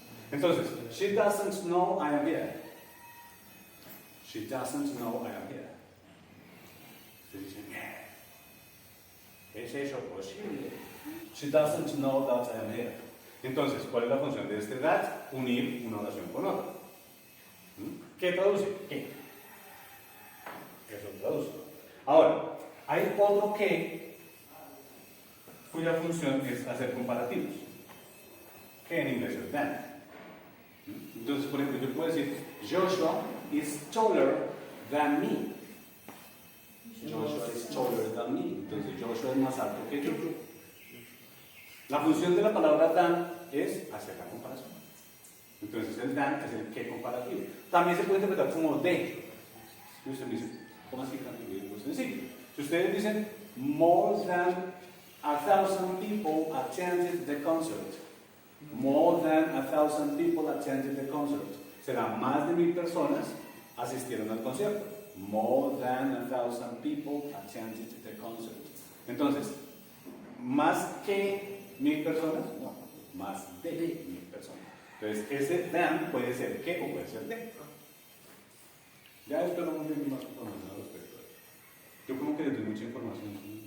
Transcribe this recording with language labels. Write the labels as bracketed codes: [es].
[en] Entonces, she doesn't know I am here. She doesn't know I am here. [es] Se dice, ¿es eso posible? [en] She doesn't know that I am here. [es] Entonces, ¿cuál es la función de este that? Unir una oración con otra. ¿Qué traduce? ¿Qué? Eso traduce. Ahora, hay otro que cuya función es hacer comparativos, que en inglés es than. Entonces, por ejemplo, yo puedo decir [en] Joshua is taller than me. Joshua is taller than me. [es] Entonces, Joshua es más alto que yo. La función de la palabra than es hacer la comparación. Entonces, el than es el que comparativo. También se puede interpretar como de. Y usted me dice, ¿cómo así? Muy sencillo. Si ustedes dicen [en] more than 1,000 people attended the concert. More than 1,000 people attended the concert. [es] Será más de 1,000 personas asistieron al concierto. [en] More than 1,000 people attended the concert. [es] Entonces, ¿más que 1,000 personas? No, más de 1,000 personas. Entonces, ese than puede ser que o puede ser de. Ya espero muy bien más información al respecto. Yo como que les doy mucha información.